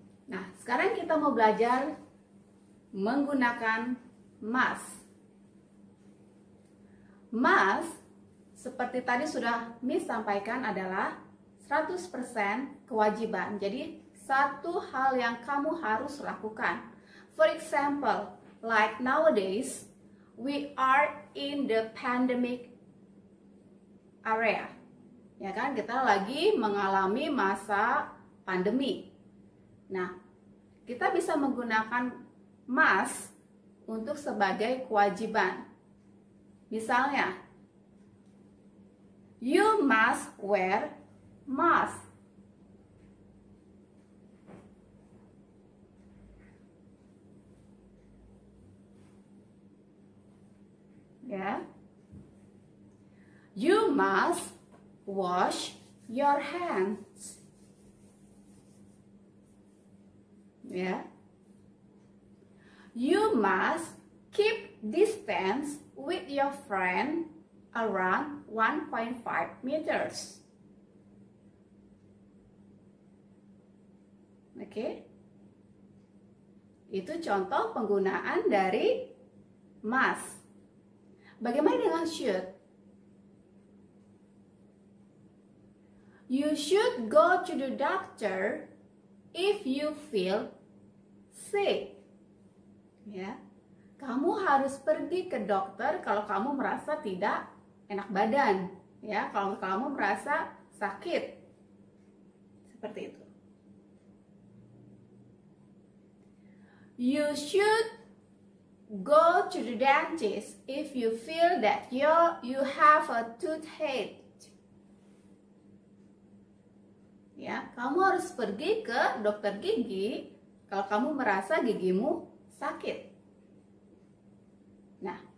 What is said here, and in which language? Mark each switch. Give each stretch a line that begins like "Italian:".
Indonesian: Nah, sekarang kita mau belajar menggunakan must. Must, seperti tadi sudah Miss sampaikan, adalah 100% kewajiban. Jadi, satu hal yang kamu harus lakukan.
English: For example, like nowadays, we are in the pandemic area.
Indonesian: Ya kan, kita lagi mengalami masa pandemi. Nah, kita bisa menggunakan must untuk sebagai kewajiban. Misalnya,
English: you must wear mask.
Indonesian: Ya.
English: You must wash your hands.
Indonesian: Ya.
English: You must keep distance with your friend around 1.5 meters.
Indonesian: Oke. Itu contoh penggunaan dari must. Bagaimana dengan should?
English: You should go to the doctor if you feel sick.
Indonesian: Ya. Kamu harus pergi ke dokter kalau kamu merasa tidak enak badan, ya, kalau kamu merasa sakit. Seperti itu.
English: You should go to the dentist if you feel that you have a toothache.
Indonesian: Ya, kamu harus pergi ke dokter gigi kalau kamu merasa gigimu sakit. Nah,